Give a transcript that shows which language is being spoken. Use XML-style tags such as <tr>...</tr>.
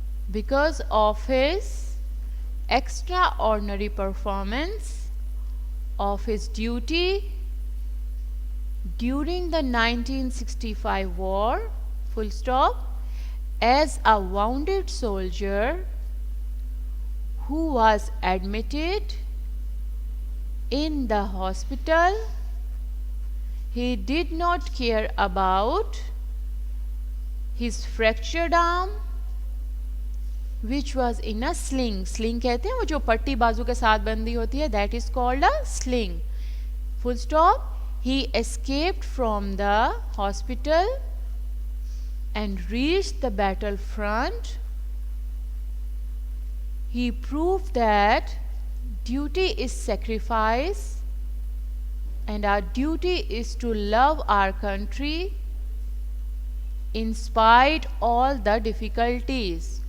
<en>because of his extraordinary performance of his duty during the 1965 war, full stop, as a wounded soldier who was admitted in the hospital. He did not care about his fractured arm, which was in a sling.</en> <ur>Sling کہتے ہیں وہ جو پٹی بازو کے ساتھ بندی ہوتی ہے,</ur> <en>that is called a sling. Full stop. He escaped from the hospital and reached the battlefront. He proved that duty is sacrifice and our duty is to love our country in spite all the difficulties.</en>